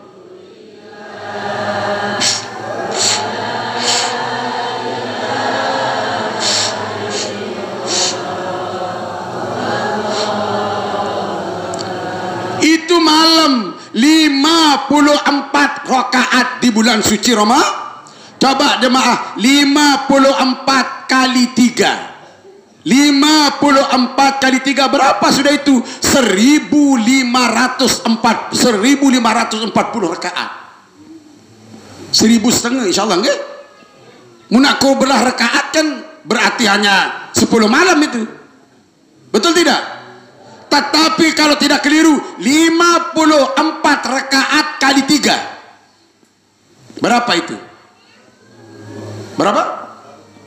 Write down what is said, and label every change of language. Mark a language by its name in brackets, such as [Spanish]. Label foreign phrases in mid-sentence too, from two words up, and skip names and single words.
[Indonesian] Itu malam 54 rakaat di bulan suci Ramadan. Coba jemaah, 54 kali 3. 54 kali 3 berapa sudah itu? 1540 rakaat. 1.500 insyaallah nggih. [Sasak] Mun aku belah rakaat kan berarti hanya 10 malam itu. [Indonesian] Betul tidak? Tetapi kalau tidak keliru 54 rakaat kali 3. Berapa itu? Berapa?